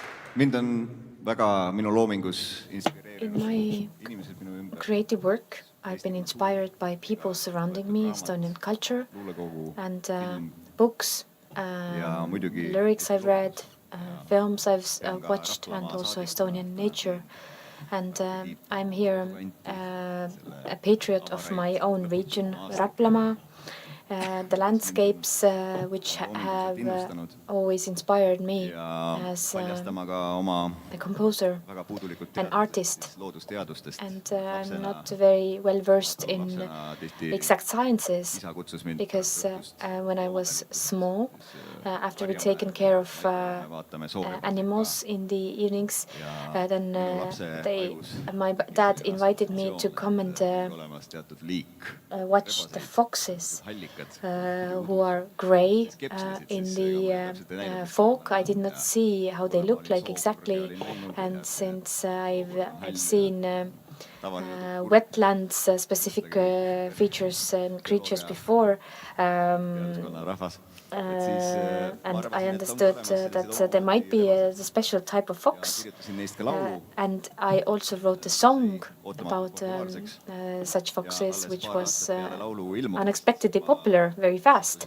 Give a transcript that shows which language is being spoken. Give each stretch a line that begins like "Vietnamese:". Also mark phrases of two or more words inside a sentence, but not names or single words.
Estonian: mind on väga minu loomingus
English: In
Estonian: inspireerinud
English: my
Estonian: inimesed minu ümber.
English: creative work, I've been inspired by people surrounding me, Estonian culture,
Estonian: Luulekogu,
English: and film books,
Estonian: ja muidugi
English: lyrics I've read, films I've watched, and also Estonian nature. And I'm here a patriot of my own region, Raplamaa. The landscapes which have always inspired me
Estonian: ja
English: as
Estonian: paljastama ka oma
English: a composer,
Estonian: väga puudulikud
English: an artist.
Estonian: loodusteadustest.
English: And I'm not very well versed in exact sciences
Estonian: Isa kutsus mind
English: because when I was small, after we'd taken care of animals in the evenings, then my dad invited me to come and
Estonian: olemas teatud liik.
English: watch the foxes who are gray in the fog. I did not see how they look like exactly, and since I've seen wetlands specific features and creatures before, and I understood that there might be a special type of fox, and I also wrote a song about such foxes, which was unexpectedly popular very fast.